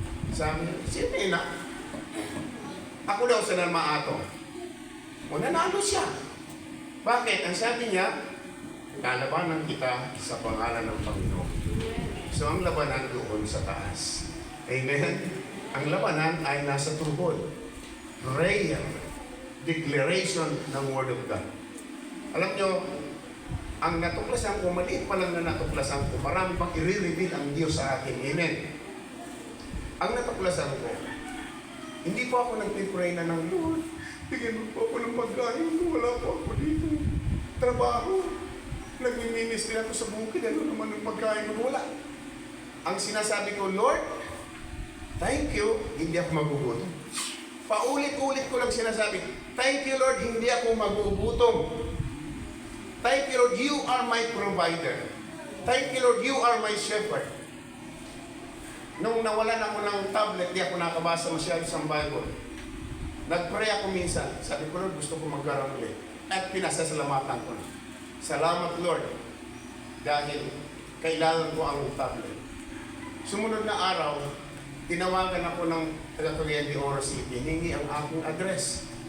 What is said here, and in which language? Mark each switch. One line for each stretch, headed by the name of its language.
Filipino: Sabi niya, sino yun na? Ako daw sa namaato. O nanalo siya. Bakit? Ang sabi niya, lalabanan kita sa pangalan ng Panginoon. So ang labanan doon sa taas. Amen? Ang labanan ay nasa tuhod. Prayer. Declaration ng Word of God. Alam nyo, ang natuklasan ko, maliit pa lang na natuklasan ko, marami pang i-reveal ang Diyos sa akin. Amen? Ang natuklasan ko, hindi po ako nagpipray na ng Lord, bigyan mo po ako ng pagkain, wala po ako dito. Trabaho. Nagmi-ministry ako sa bukid, ano naman ng pagkain ko, wala. Ang sinasabi ko,
English: Lord, thank you,
Filipino: hindi ako magugutom. Paulit-ulit ko lang sinasabi,
English: thank you Lord,
Filipino: hindi ako magugutom.
English: Thank you Lord, you are my provider. Thank you Lord, you are my shepherd.
Filipino: Nung nawalan ako ng tablet, di ako nakabasa masyado sa Bible. Nag-pray ako minsan. Sabi ko, Lord, gusto ko magkaroon ulit. At pinasasalamatan ko na. Salamat Lord, dahil kailangan ko ang tablet. Sumunod na araw, tinawagan ako ng taga-Cagayan de Oro City, hingi ang aking address.